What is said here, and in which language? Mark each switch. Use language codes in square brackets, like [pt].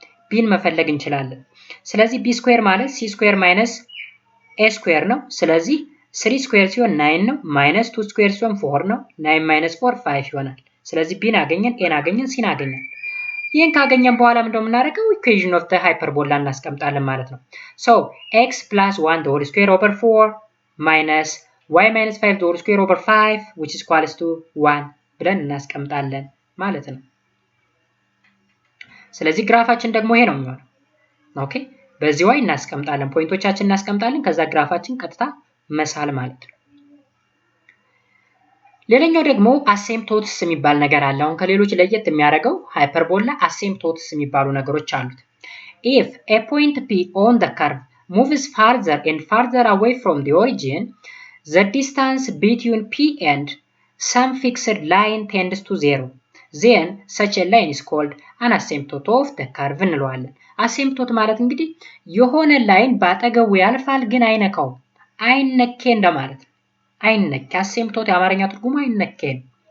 [am] b መፈለግ እንችላለን። ስለዚህ b ስኩዌር ማለት c ስኩዌር ማይነስ a ስኩዌር ነው። ስለዚህ 3 ስኩዌር ሲሆን 9 ነው ማይነስ 2 ስኩዌር ሲሆን 4 ነው 9 minus 4 5 ይሆናል። ስለዚህ b አገኘን a አገኘን c አገኘን። ይሄን ካገኘን በኋላ ምንድነው የምናደርገው? ኢኩዌሽን ኦፍ ዘ ሃይፐርቦላ እናስቀምጣለን ማለት ነው። [en] so x plus 1 the whole square over 4 minus y minus 5 the whole square over 5 which is equals to 1 [am] ብለን እናስቀምጣለን ማለት ነው። ስለዚህ ግራፋችን ደግሞ ይሄ ነው የሚሆነው። ኦኬ በዚህ way እናስቀምጣለን ፖይንቶቻችንን እናስቀምጣለን ከዛ ግራፋችን ቀጥታ መሳል ማለት ነው። ሌላኛው ደግሞ አሴምፕቶትስ የሚባል ነገር አለ። አሁን ከሌሎች ለየት የሚያደርገው ሃይፐርቦላ አሴምፕቶትስ የሚባሉ ነገሮች አሉት። [en] if a point p on the curve moves farther and farther away from the origin, the distance between p and some fixed line tends to 0. then such a line is called an asymptote of the curve [am] እንለዋለን። አሴምፕቶት ማለት እንግዲህ የሆነ ላይን ባጠገቡ ያልፋል ግን አይነካውም አይነኬ እንደማለት ነው። አይነኬ አሴምፕቶት የአማርኛ ትርጉሙ አይነኬ ነው።